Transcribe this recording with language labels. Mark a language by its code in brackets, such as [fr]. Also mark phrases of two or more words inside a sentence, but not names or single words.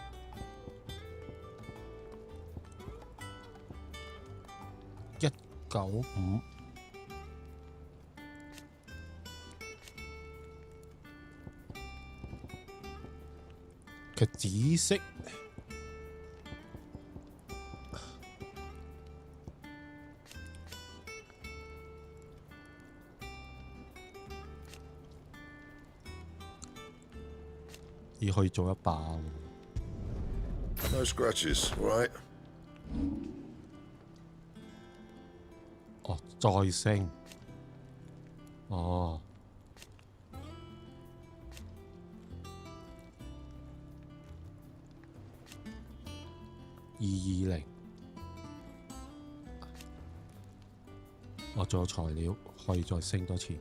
[yue] 195 嘅紫色，而可以做一把。 [en] No scratches, right? [yue] 哦，再升。哦。 220，我仲有材料可以再升多次。